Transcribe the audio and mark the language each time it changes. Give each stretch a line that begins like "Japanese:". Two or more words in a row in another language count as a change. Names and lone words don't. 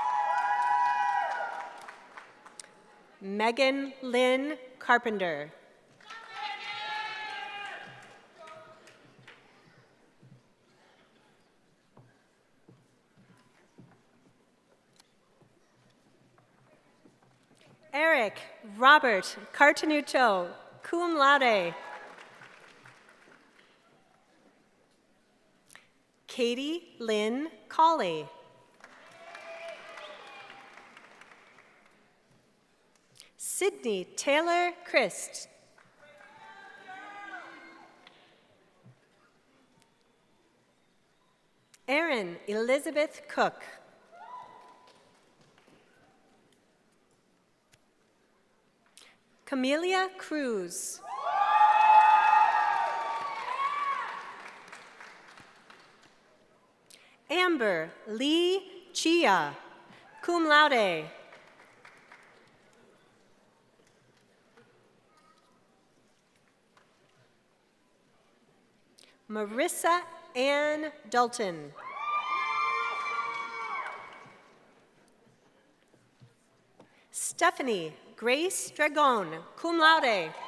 English: Megan Lynn Carpenter. Eric Robert Cartenuto,
Latin: cum laude.
English: Katie Lynn Colley. Sydney Taylor Christ. Erin Elizabeth Cook. Camelia Cruz. Amber Lee Chia,
Latin: cum laude.
English: Marissa Ann Dalton. Stephanie Grace Dragon,
Latin: cum laude.